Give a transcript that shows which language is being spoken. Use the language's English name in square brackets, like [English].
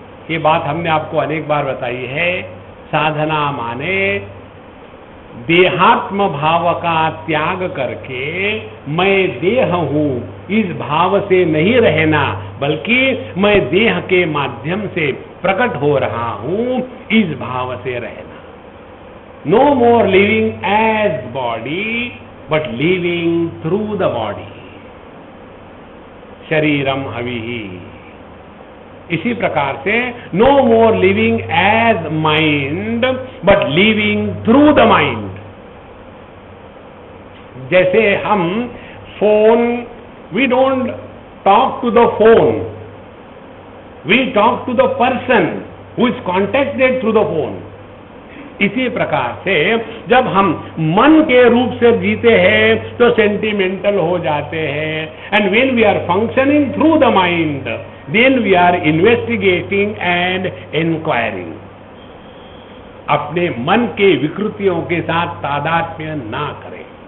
[Hindi] ये बात हमने आपको अनेक बार बताई है। साधना माने देहात्म भाव का त्याग करके मैं देह हूं, इस भाव से नहीं रहना, बल्कि मैं देह के माध्यम से प्रकट हो रहा हूं, इस भाव से रहना। [English] No more living as body, but living through the body. [Sanskrit] शरीरम हविहि। [Hindi] इसी प्रकार से [English] no more living as mind, but living through the mind. [Hindi] जैसे हम phone, [English] we don't talk to the phone, we talk to the person who is contacted through the phone. [Hindi] इसी प्रकार से जब हम मन के रूप से जीते हैं तो सेंटिमेंटल हो जाते हैं, [English] And when we are functioning through the mind, then we are investigating and inquiring. [Hindi] अपने मन के विकृतियों के साथ तादात्म्य ना करें।